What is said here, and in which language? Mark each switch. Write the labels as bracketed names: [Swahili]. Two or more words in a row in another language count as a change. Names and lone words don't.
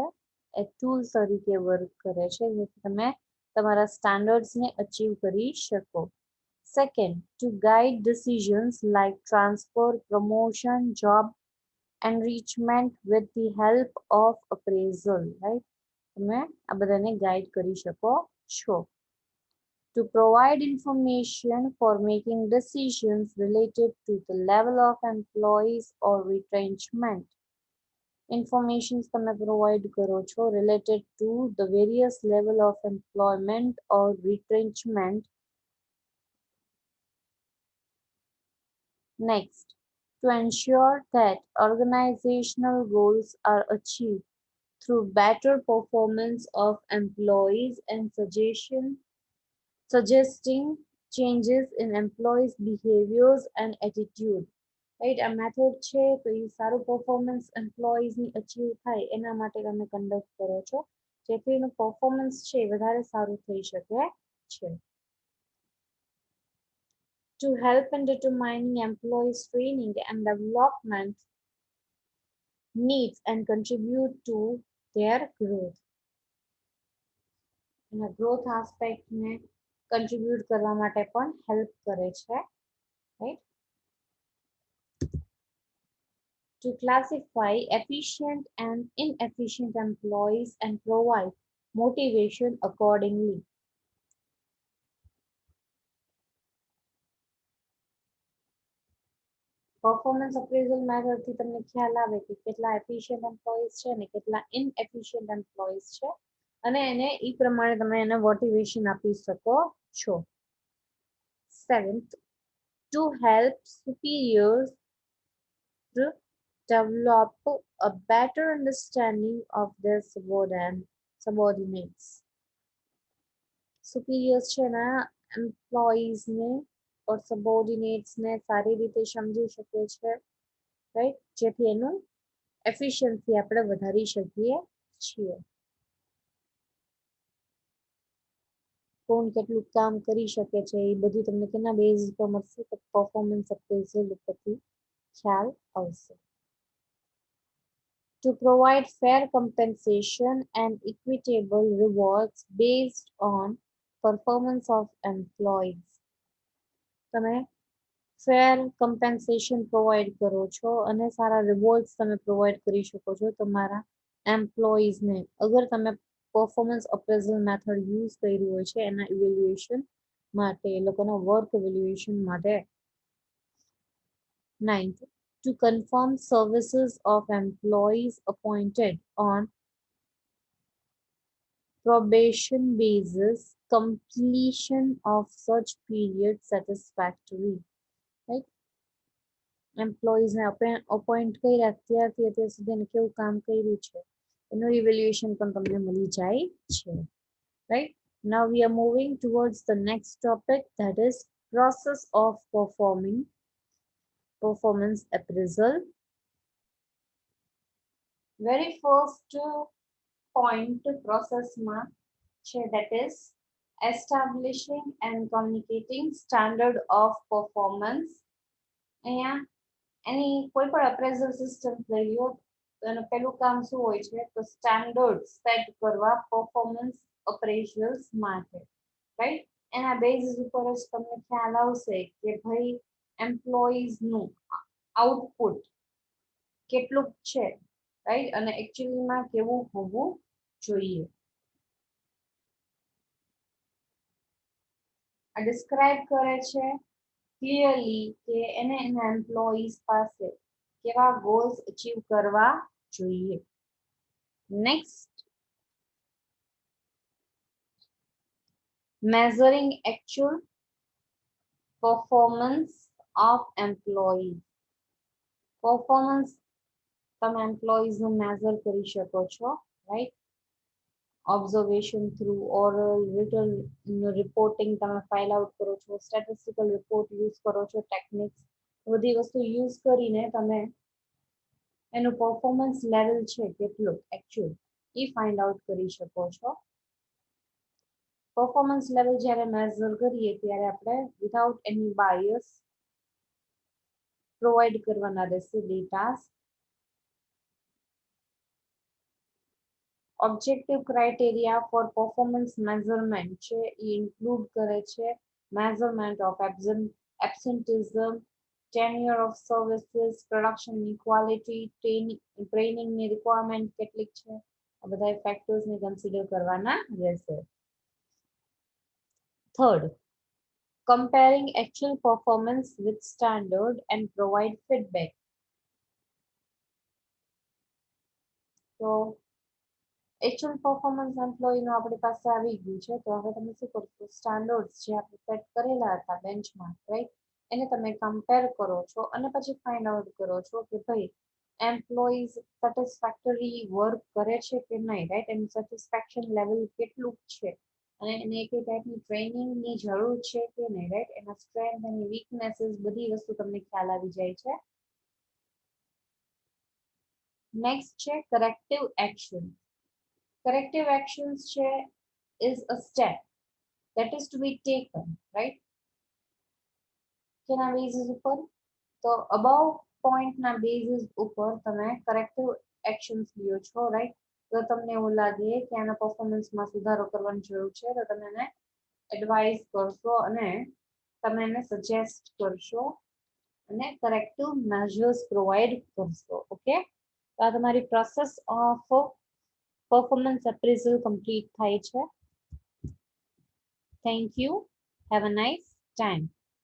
[Gujarati] એ ટૂલ તરીકે વર્ક કરે છે જેથી તમે તમારા સ્ટાન્ડર્ડ્સને અચીવ કરી શકો. [English] Second, to guide decisions like transfer, promotion, job enrichment with the help of appraisal, right? [Gujarati] તમે આ બધાને ગાઈડ કરી શકો છો. [English] To provide information for making decisions related to the level of employees or retrenchment. Information તમે provide [Gujarati] કરો છો [English] related to the various level of employment or retrenchment. Next, to ensure that organizational goals are achieved through better performance of employees and suggesting changes in employees' behaviors and attitude. [Gujarati] રાઈટ, આ મેથડ છે તો એ સારું પરફોર્મન્સ એમ્પ્લોઈઝની અચીવ થાય એના માટે તમે કન્ડક્ટ કરો છો જેથી એનું પરફોર્મન્સ છે એ વધારે સારું થઈ શકે છે. [English] To help in determining employees' training and development needs and contribute to their growth. [Gujarati] એના ગ્રોથ આસ્પેક્ટને કન્ટ્રીબ્યુટ કરવા માટે પણ હેલ્પ કરે છે, રાઈટ. [English] To classify efficient and inefficient employees and provide motivation accordingly. performance appraisal [Gujarati] મેથડથી તમને ખ્યાલ આવે કે કેટલા [English] efficient employees [Gujarati] છે અને કેટલા [English] inefficient employees [Gujarati] છે અને એને એ પ્રમાણે તમે એને મોટિવેશન આપી શકો છો. [English] Seventh, to help superiors to develop a better understanding of their subordinates. [Gujarati] Superiors છે એના એમ્પ્લોઈઝને [English] or subordinates [Gujarati] ને સારી રીતે સમજી શકે છે, રાઈટ, જેથી એનું એફિશિયન્સી આપણે વધારી શકીએ છીએ. કોણ કેટલું કામ કરી શકે છે એ બધું તમને કેના બેઝ પર મળશે તો [English] performance appraisal [Gujarati] ઉપરથી ખ્યાલ આવશે. [English] To provide fair compensation and equitable rewards based on performance of employees. [Gujarati] તમે [English] fair compensation [Gujarati] પ્રોવાઈડ કરો છો અને સારા રિવોર્ડ્સ તમે પ્રોવાઈડ કરી શકો છો તમારા એમ્પ્લોઈઝને અગર તમે [English] performance appraisal method use [Gujarati] કર્યું હોય છે એના ઇવેલ્યુએશન માટે, એ લોકોના [English] work evaluation [Gujarati] માટે. [English] 9th, to confirm services of employees appointed on probation basis, completion of such period satisfactory. Right? [Gujarati] એમ્પ્લોઈઝને અપોઇન્ટ કર્યા ત્યારથી અત્યાર સુધી એને કેવું કામ કર્યું છે એનું ઇવેલ્યુએશન પણ તમને મળી જાય છે, રાઈટ. [English] Now we are moving towards the next topic, that is process of performance appraisal. Very first point process [Gujarati] માં છે [English] that is establishing and communicating standard of performance. [Gujarati] અહીંયા એની કોઈ પણ અપ્રેઝલ સિસ્ટમ લઈ લો તો એનું પહેલું કામ શું હોય છે તો [English] standard set [Gujarati] કરવા [English] performance appraisals [Gujarati] માટે, રાઈટ. એના બેઝિસ ઉપર જ તમને ખ્યાલ આવશે કે ભાઈ એમ્પ્લોઈઝનું આઉટપુટ કેટલું છે, રાઈટ, અને એકચ્યુઅલીમાં કેવું હોવું જોઈએ. આ ડિસ્ક્રાઇબ કરે છે ક્લિયરલી કે એને એના એમ્પ્લોઈઝ પાસે કેવા [English] goals achieve [Gujarati] કરવા જોઈએ. નેક્સ્ટ, [English] measuring actual performance of employees. [Gujarati] Performance તમે employees નું measure કરી શકો છો, right? [English] Observation through oral, written reporting તમે file out [Gujarati] કરો છો, [English] statistical report use [Gujarati] કરો છો, techniques બધી વસ્તુ use કરીને તમે એનું [English] performance level [Gujarati] છે કેટલું actual એ [English] find out [Gujarati] કરી શકો છો. [English] performance level જ્યારે measure [Gujarati] કરીએ ત્યારે આપણે [English] without any bias provide [Gujarati] કરવાના રહેશે [English] data. Objective criteria for performance measurement [Gujarati] છે એ [English] include [Gujarati] કરે છે [English] measurement of absenteeism, tenure of services, production quality, training ની requirement [Gujarati] કેટલીક છે, આ બધા [English] factors ને consider [Gujarati] કરવાના રહેશે. [English] Third, comparing actual performance with standard and provide feedback. So actual performance employee [Gujarati] નું આપણી પાસે આવી ગયું છે, તો હવે તમે શું કરશો, સ્ટાન્ડર્ડ્સ જે આપણે સેટ કરેલા હતા [English] benchmark, right, [Gujarati] એને તમે કમ્પેર કરો છો અને પછી [English] find out [Gujarati] કરો છો કે ભાઈ એમ્પ્લોઈઝ [English] satisfactory work [Gujarati] કરે છે કે નહીં, રાઈટ, એનું [English] satisfaction level [Gujarati] કેટલું છે અને એને કઈ ટાઈપની ટ્રેનિંગની જરૂર છે કે નહીં, રાઈટ, એના સ્ટ્રેન્થ અને વીકનેસીસ બધી વસ્તુ તમને ખ્યાલ આવી જાય છે. નેક્સ્ટ છે [English] corrective action. Corrective actions is a step that is to be taken, right? [Gujarati] કેના બેઝિસ ઉપર, તો [English] above point [Gujarati] ના બેઝિસ ઉપર તમે [English] corrective actions [Gujarati] લ્યો છો, right? તો તમને એવું લાગે કે આના પરફોર્મન્સમાં સુધારો કરવાની જરૂર છે તો તમે એને એડવાઇસ કરશો અને તમે એને સજેસ્ટ કરશો અને [English] corrective measures [Gujarati] પ્રોવાઈડ કરશો. ઓકે, તો આ તમારી [English] process of performance appraisal complete [Gujarati] થાય છે. [English] Thank you. Have a nice time.